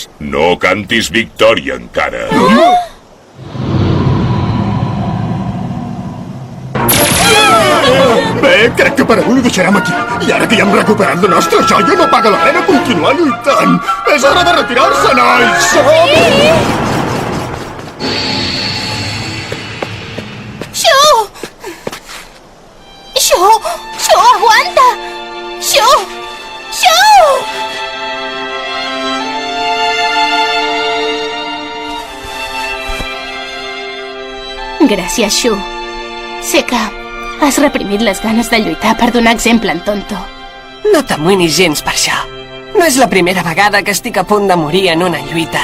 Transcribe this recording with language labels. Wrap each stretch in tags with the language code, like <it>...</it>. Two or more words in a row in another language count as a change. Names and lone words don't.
<ca>No cantis victòria encara. Bé, crec que per avui ho deixarem aquí. I ara que ja hem recuperat la nostra joia, no paga la pena continuar lluitant. És hora de retirar-se, nois! Xu! Xu! Xu, aguanta! Xu! Xu! Gràcies, Xu. Sé que Has reprimit les ganes de lluitar per donar exemple en Tonto. No t'amoïnis gens per això. No és la primera vegada que estic a punt de morir en una lluita.</ca>